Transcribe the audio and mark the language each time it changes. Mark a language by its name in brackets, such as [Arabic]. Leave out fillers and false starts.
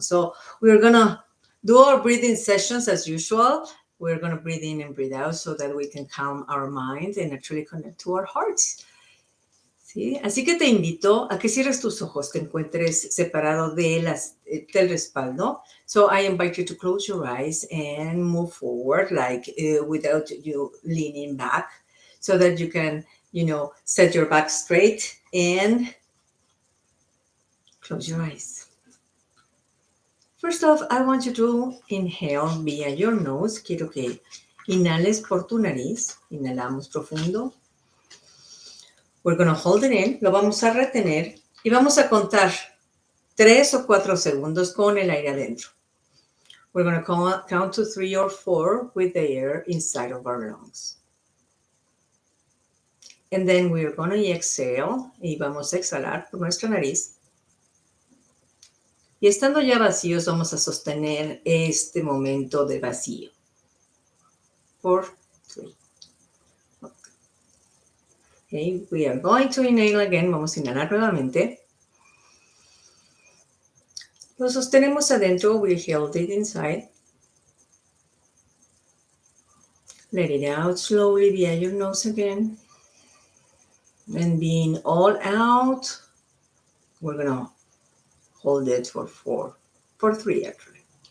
[English] So we're gonna do our breathing sessions as usual. We're gonna breathe in and breathe out so that we can calm our mind and actually connect to our hearts. [Spanish] ¿Sí? Así que te invito a que cierres tus ojos, te encuentres separado del respaldo. [English] So I invite you to close your eyes and move forward, like without you leaning back, so that you can, set your back straight and close your eyes. First off, I want you to inhale via your nose. [Spanish] Quiero que inhales por tu nariz. Inhalamos profundo. [English] We're going to hold it in, [Spanish] lo vamos a retener y vamos a contar 3 o 4 segundos con el aire adentro. [English] We're going to count to 3 or 4 with the air inside of our lungs. And then we're going to exhale [Spanish] y vamos a exhalar por nuestra nariz. Y estando ya vacíos, vamos a sostener este momento de vacío por 3. [English] Okay, we are going to inhale again. [Spanish] Vamos a inhalar nuevamente. Lo sostenemos adentro. [English] We held it inside. Let it out slowly via your nose again. And being all out, we're going to hold it for 3 actually.